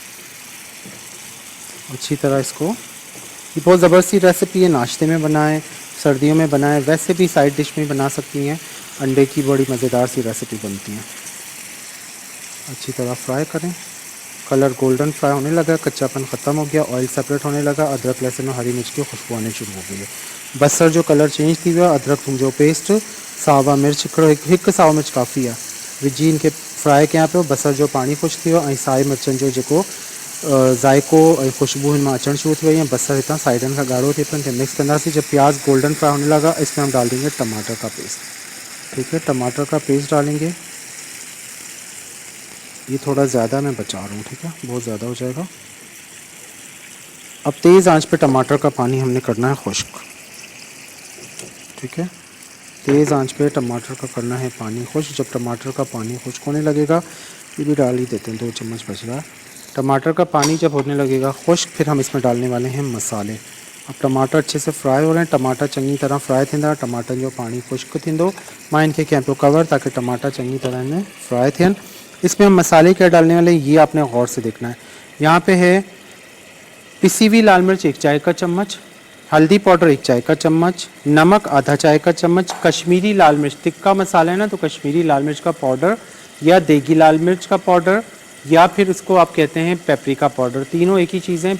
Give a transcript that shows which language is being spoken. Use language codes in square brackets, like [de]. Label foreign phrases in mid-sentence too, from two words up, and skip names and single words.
[ur] اچھی طرح اس کو، یہ بہت زبردستی ریسیپی ہے، ناشتے میں بنائیں، سردیوں میں بنائیں، ویسے بھی [en] side dish [ur] میں بنا سکتی ہیں. انڈے کی بڑی مزیدار سی ریسیپی بنتی ہے۔ اچھی طرح فرائی کریں, [en] color golden fry [ur] ہونے لگا، کچاپن ختم ہو گیا, [en] oil separate [ur] ہونے لگا، ادرک لہسن اور ہری مرچ کی خوشبو آنے شروع ہو گئی ہے. [sd] बसर जो [en] color change [sd] थी वियो, अदरक थूम जो पेस्ट, सावा मिर्च हिकु सावा मिर्च काफ़ी है विझी इनके फ्राई कयां पियो। बसर जो पानी खुश्क थी वियो ऐं साई मिर्चनि जो जेको ज़ाइको ऐं खुशबू हिन मां अचणु शुरू थी वई है। बसर हितां साइडनि खां ॻाढ़ो थिए पियो, मिक्स कंदासीं। [ur] جب پیاز [en] golden fry [ur] ہونے لگا، اس میں ہم ڈال دیں گے ٹماٹر کا پیسٹ، ٹھیک ہے. ٹماٹر کا پیسٹ ڈالیں گے، یہ تھوڑا زیادہ میں بچا رہا ہوں، ٹھیک ہے، بہت زیادہ ہو جائے گا. اب تیز آنچ پہ ٹماٹر کا پانی ہم نے کرنا ہے خشک، ٹھیک ہے. تیز آنچ پہ ٹماٹر کا کرنا ہے پانی خشک. جب ٹماٹر کا پانی خشک ہونے لگے گا، یہ بھی ڈال ہی دیتے ہیں، 2 چمچ بچ رہا ہے. ٹماٹر کا پانی جب ہونے لگے گا خشک، پھر ہم اس میں ڈالنے والے ہیں مسالے. اب ٹماٹر اچھے سے فرائی ہو رہے ہیں, [sd] टमाटर चंगी तरह फ्राई थींदा, टमाटर जो पानी खुश्क थींदो, मां इनके कैं पियो कवर ताकि टमाटर चंगी तरह इनमें फ्राई थियन। [ur] اس میں ہم مسالے کیا ڈالنے والے، یہ آپ نے غور سے دیکھنا ہے. یہاں پہ ہے پسی ہوئی لال مرچ 1 چائے کا چمچ، ہلدی پاؤڈر 1 چائے کا چمچ، نمک آدھا چائے کا چمچ، کشمیری لال مرچ، تکہ مسالا ہے نا، تو کشمیری لال مرچ کا پاؤڈر یا دیگی لال مرچ کا پاؤڈر، یا پھر اس کو آپ کہتے ہیں [en] paprika powder, [ur] تینوں ایک ہی چیزیں ہیں.